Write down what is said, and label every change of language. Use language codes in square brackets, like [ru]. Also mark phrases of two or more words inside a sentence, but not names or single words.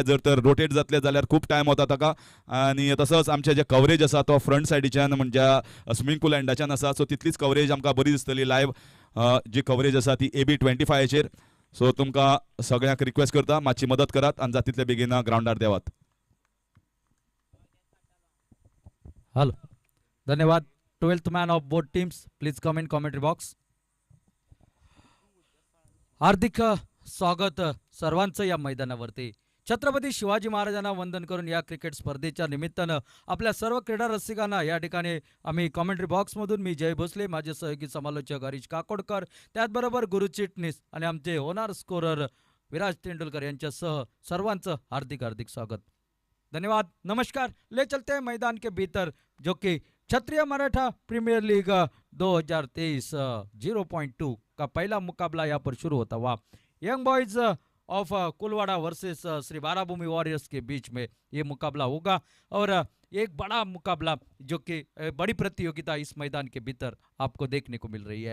[kok] जर तर रोटेट जातले जाल्यार खूब टायम वता ताका. आनी तसोच आमचें जे कवरेज आसा तो फ्रंट सायडीच्यान म्हणजे [en] swimming pool [kok] एंडाच्यान आसा, सो तितलीच कवरेज आमकां बरी दिसतली लायव्ह जी कवरेज आसा ती AB 25 सो तुमकां सगळ्यांक रिक्वेस्ट करता मातशी मदत करात आनी जाता तितले बेगीन ग्राउंडार देवात. हॅलो, धन्यवाद. [en] 12th man of both teams please come in commentary box. [mr] हार्दिक स्वागत सर्वांचं या मैदानावरती. छत्रपती शिवाजी महाराजांना वंदन करून या क्रिकेट स्पर्धेच्या निमित्तानं आपल्या सर्व क्रीडा रसिकांना या ठिकाणी आम्ही कॉमेंट्री बॉक्समधून मी जय भोसले, माझे सहयोगी समालोचक हरीश काकोडकर, त्याचबरोबर गुरु चिटणीस आणि आमचे होणार स्कोरर विराज तेंडुलकर यांच्यासह सर्वांचं हार्दिक हार्दिक स्वागत. धन्यवाद. नमस्कार. [hi] ले चलते हैं मैदान के भीतर, जो कि क्षत्रिय मराठा प्रीमियर लीग 2023 0.2 का पहला मुकाबला यहाँ पर शुरू होता हुआ. यंग बॉयज ऑफ कुलवाड़ा वर्सेस श्री बाराभूमि वॉरियर्स के बीच में ये मुकाबला होगा और एक बड़ा मुकाबला जो कि बड़ी प्रतियोगिता इस मैदान के भीतर आपको देखने को मिल रही है.